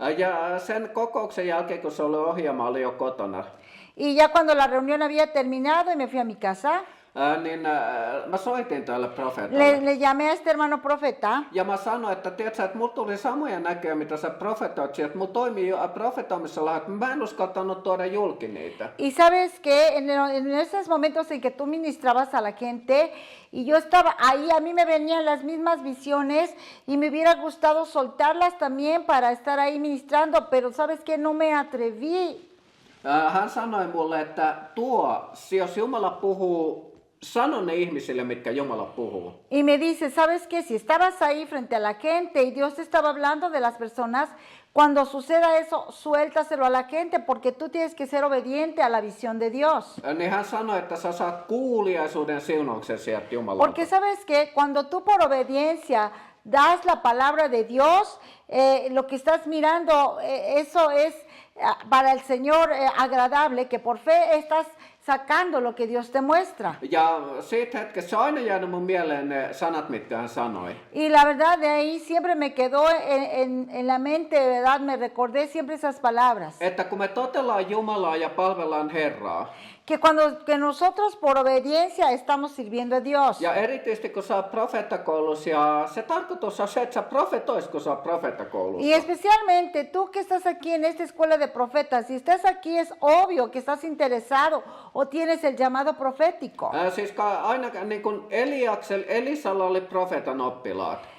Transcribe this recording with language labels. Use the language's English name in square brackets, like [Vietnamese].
[Finnish] Ja sen kokouksen jälkeen, kun se oli ohi, mä olin jo kotona. [Spanish] Y ya cuando la reunión había terminado y me fui a mi casa, [Finnish] Niin mä soitin tälle profeetalle. [Spanish] le llamé a este hermano profeta. [Finnish] Ja mä sanoin, että tiedätkö, että mulla tuli samoja näköjä, mitä sä profetoit, että mulla toimii profetoimisella, että mä en uskaltanut tuoda julki niitä. [Spanish] Y sabes que en esos momentos en que tú ministrabas a la gente y yo estaba ahí, a mí me venían las mismas visiones y me hubiera gustado soltarlas también para estar ahí ministrando, pero sabes que no me atreví. [Finnish] Hän sanoi mulle, että jos Jumala puhuu, sano ne ihmisille, mitkä Jumala puhuu. [Spanish] Y me dice, ¿sabes qué? Si estabas ahí frente a la gente y Dios te estaba hablando de las personas, cuando suceda eso, suéltaselo a la gente porque tú tienes que ser obediente a la visión de Dios. [Finnish] Niin hän sanoi, että sä saat kuuliaisuuden siunauksen sieltä Jumalalta. [Spanish] Porque sabes que cuando tú por obediencia das la palabra de Dios, lo que estás mirando, eso es para el Señor agradable, que por fe estás sacando lo que Dios te muestra. [Finnish] Ja siitä hetkestä se on aina jäänyt mun mieleen ne sanat, mitkä hän sanoi. [Spanish] Y la verdad de ahí siempre me quedó en la mente, ¿verdad? Me recordé siempre esas palabras. [Finnish] Että kun me totellaan Jumalaa ja palvellaan Herraa, [Spanish] que nosotros por obediencia estamos sirviendo a Dios. [Finnish] Ja erityisesti kun sä oot profeettakoulussa, ja se tarkoitus on se, että sä profetois, kun sä oot profeettakoulussa. [Spanish] Y especialmente tú que estás aquí en esta escuela de profetas, si estás aquí es obvio que estás interesado o tienes el llamado profético. [Finnish] Siis aina niin kuin Elisalla oli profeetan oppilaat.